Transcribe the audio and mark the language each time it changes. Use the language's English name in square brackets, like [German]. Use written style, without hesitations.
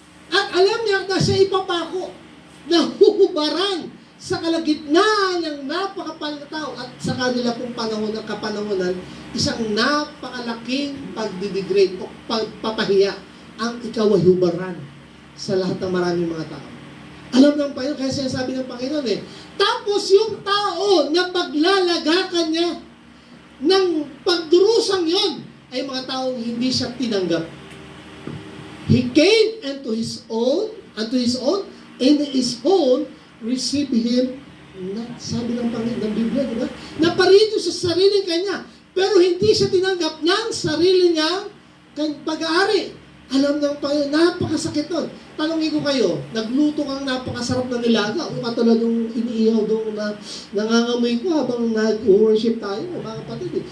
[Filipino] At alam niya na siya ipapako na huhubaran sa kalagitnaan ng napakapal na tao at sa kanila pong panahon ng kapanahonan, isang napakalaking pagdidegrade o pagpapahiya ang ikaw ay hubaran sa lahat ng maraming mga tao. Alam ng Panginoon, kaya sinasabi ng Panginoon tapos yung tao na paglalagakan niya ng pagdurusang yon ay mga taong hindi siya tinanggap. [English] He came unto his own, and his own received him not. [Filipino] Sabi ng Panginoon ng Biblia, di ba? Naparito sa sariling kanya, pero hindi siya tinanggap ng sarili niyang pag-aari. Alam ng Panginoon, napakasakit nun. Tanongin ko kayo, nagluto kang napakasarap na nilaga, o katulad yung iniihaw doon na nangangamoy ko habang nag-worship tayo, mga kapatid.